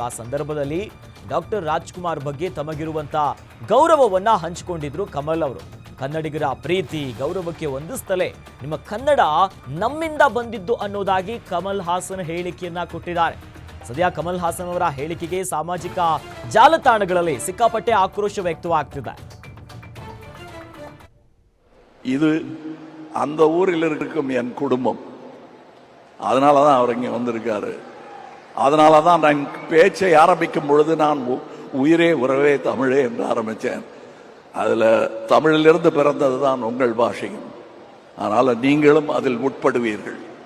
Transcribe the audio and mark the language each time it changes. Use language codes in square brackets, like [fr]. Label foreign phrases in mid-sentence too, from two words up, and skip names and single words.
[kn] ಆ ಸಂದರ್ಭದಲ್ಲಿ ಡಾಕ್ಟರ್ ರಾಜ್ಕುಮಾರ್ ಬಗ್ಗೆ ತಮಗಿರುವಂತ ಗೌರವವನ್ನ ಹಂಚಿಕೊಂಡಿದ್ರು ಕಮಲ್ ಅವರು. ಕನ್ನಡಿಗರ ಪ್ರೀತಿ ಗೌರವಕ್ಕೆ ಹೊಂದಿಸ್ತಲೇ ನಿಮ್ಮ ಕನ್ನಡ ನಮ್ಮಿಂದ ಬಂದಿದ್ದು ಅನ್ನೋದಾಗಿ ಕಮಲ್ ಹಾಸನ್ ಹೇಳಿಕೆಯನ್ನ ಕೊಟ್ಟಿದ್ದಾರೆ. ಸದ್ಯ ಕಮಲ್ ಹಾಸನ್ ಅವರ ಹೇಳಿಕೆಗೆ ಸಾಮಾಜಿಕ ಜಾಲತಾಣಗಳಲ್ಲಿ ಸಿಕ್ಕಾಪಟ್ಟೆ ಆಕ್ರೋಶ ವ್ಯಕ್ತವಾಗ್ತಿದೆ. [ta] இது அந்த ஊரில் இருக்கும் என் குடும்பம், அதனால தான் அவர் இங்கே வந்திருக்காரு. அதனால தான் நான் பேச்சை ஆரம்பிக்கும் பொழுது நான் உயிரே உறவே தமிழே என்று ஆரம்பித்தேன். அதில் தமிழிலிருந்து பிறந்தது தான் உங்கள் பாஷையும், அதனால் நீங்களும் அதில் உட்படுவீர்கள்.